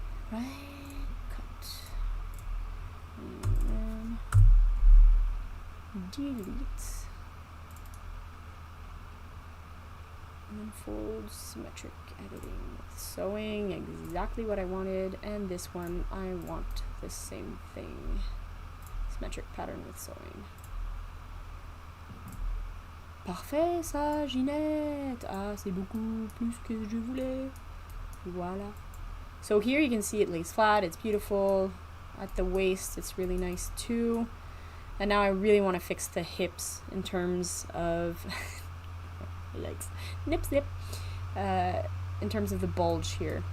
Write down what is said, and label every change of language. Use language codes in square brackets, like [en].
[en] Right, cut, and then delete, and then fold, symmetric editing, sewing, exactly what I wanted, and this one I want the same thing, symmetric pattern with sewing. [fr] Parfait ça, Ginette! Ah, c'est beaucoup plus que je voulais. Voila. [en] So here you can see it lays flat, it's beautiful. At the waist, it's really nice too. And now I really want to fix the hips in terms of, yikes, nip slip, in terms of the bulge here.